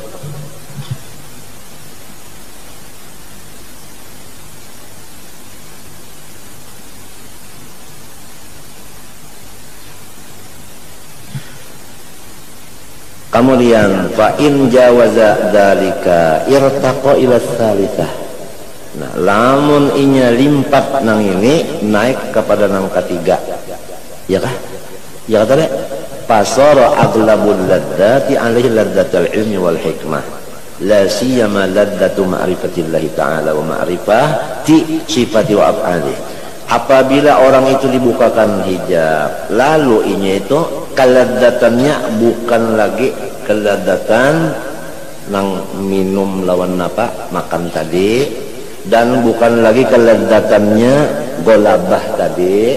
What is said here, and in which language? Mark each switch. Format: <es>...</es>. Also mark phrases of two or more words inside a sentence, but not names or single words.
<ar>Kemudian فإن جاوز ذلك ارتقى إلى الثالثة.</ar> <bjn>Nah, lamun inya limpat nang ini naik kepada nang ketiga. Ya kah? Ya kata deh,</bjn> <ar>فصار أغلب اللذات عليه لذة العلم والحكمة، لا سيما لذة معرفة الله تعالى ومعرفة صفاته وأفعاله.</ar> <bjn>Apabila orang itu dibukakan hijab, lalu inya itu keladatannya bukan lagi keladatan nang minum lawan apa makan tadi, dan bukan lagi keladatannya golabah tadi.</bjn>